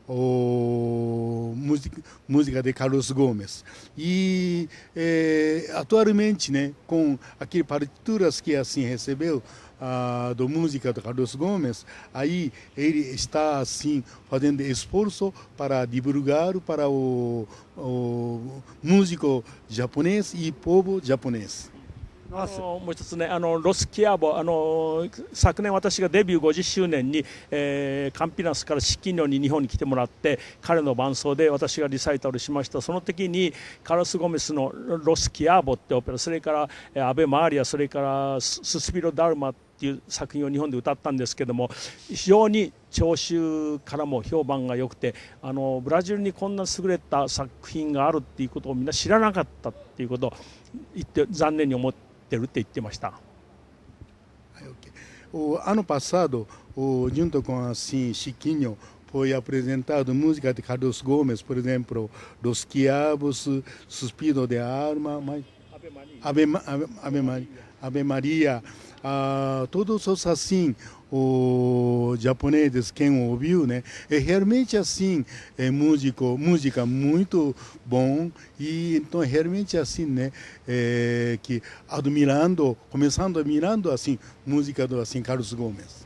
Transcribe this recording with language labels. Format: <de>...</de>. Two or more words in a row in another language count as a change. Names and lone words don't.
<pt>música de Carlos Gomes e atualmente, né, com aquelas partituras que assim recebeu da música do Carlos Gomes, aí ele está assim fazendo esforço para divulgar para o músico japonês e povo japonês.</pt> <ja>もう一つね、ロスキアボ、昨年私がデビュー50周年に、カンピナスからシキニョに日本に来てもらって、彼の伴奏で私がリサイタルしました。その時にカルロス・ゴメスのロスキアボってオペラ、それからアベ・マーリア、それからススピロ・ダルマってっていう作品を日本で歌ったんですけども、非常に聴衆からも評判が良くて、ブラジルにこんな優れた作品があるっていうことをみんな知らなかったっていうことを言って残念に思ってるって言ってました。</ja> <pt>O ano passado, junto com assim Chiquinho, foi apresentado música de Carlos Gomes, por exemplo, Los Quiabos, Suspiro de Alma, Ave Maria, todos os assim, os japoneses, quem ouviu, né, é realmente assim, música muito bom, e então realmente assim, né, que começando admirando assim, música do assim Carlos Gomes.</pt>